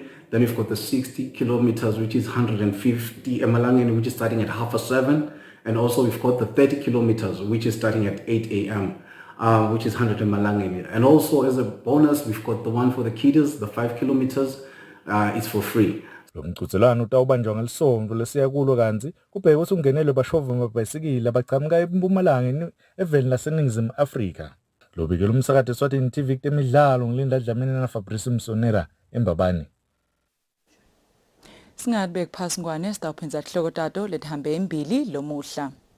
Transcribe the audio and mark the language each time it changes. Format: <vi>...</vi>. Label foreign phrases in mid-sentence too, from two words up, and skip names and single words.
<en>Then we've got the 60 kilometers, which is 150 Emalangeni, which is starting at 7:30. And also we've got the 30 kilometers, which is starting at 8 a.m., which is 100 Malangeni. And also as a bonus, we've got the one for the kiddos, the 5 kilometers, it's for free.</en> <ss>Lo mqhudelwano utawubanjwa ngelisonto lesiya kulo kanti kubheke ukuthi ungenelwe bashova amabhayisikili abachamuka eMpumalanga eveni laseNingizimu Afrika. Lo bikela umsakazo Eswatini TV kutemidlalo ngilinda Dlamini na Fabrice Msonera eMbabane. Singadibeki phasi ngwane sitawuphenza hloko tato lethambe embili lomuhla.</ss>